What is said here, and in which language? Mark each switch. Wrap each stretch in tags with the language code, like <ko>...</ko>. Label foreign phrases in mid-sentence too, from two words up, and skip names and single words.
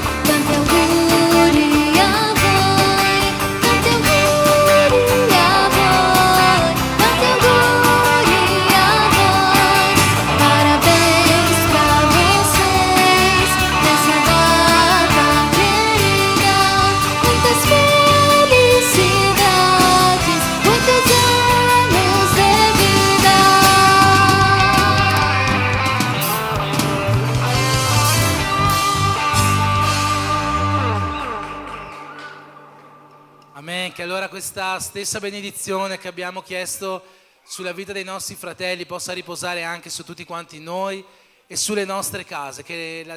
<it>tanti auguri a voi, tanti auguri a voi, tanti auguri a voi.</it> <pt>Parabéns pra vocês nessa data querida, muitas felicidades, muitos anos de vida.</pt> <it>Amen, che allora questa stessa benedizione che abbiamo chiesto sulla vita dei nostri fratelli possa riposare anche su tutti quanti noi e sulle nostre case, che la</it>